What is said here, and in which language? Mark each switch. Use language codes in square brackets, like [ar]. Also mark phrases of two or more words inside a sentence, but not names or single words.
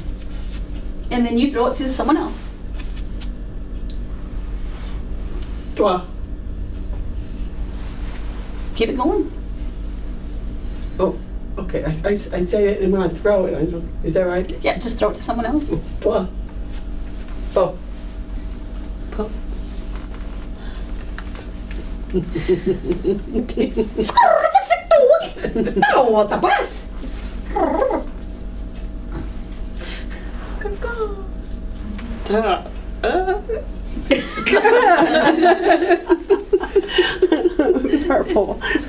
[en] And then you throw it to someone else. Toi. Keep it going. Oh, okay. I say it, and when I throw it, is that right? Yeah, just throw it to someone else. Toi. Oh. Po. No, tapas. Purple.